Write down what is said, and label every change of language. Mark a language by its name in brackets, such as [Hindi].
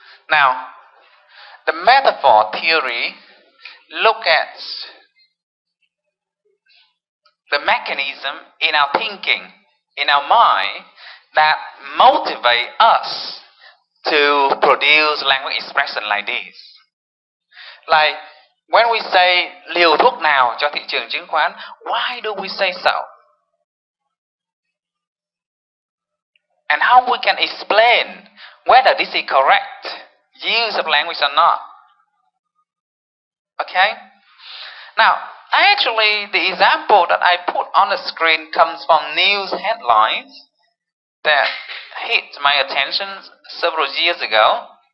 [English] Now, the metaphor theory look at the mechanism in our thinking in our mind that motivate us to produce language expression like this. Like when we say [Vietnamese] liều thuốc nào cho thị trường chứng khoán, [English] why do we say so? And how we can explain whether this is correct use of language or not. Okay? Now, actually, the example that I put on the screen comes from news headlines that hit my attention several years ago.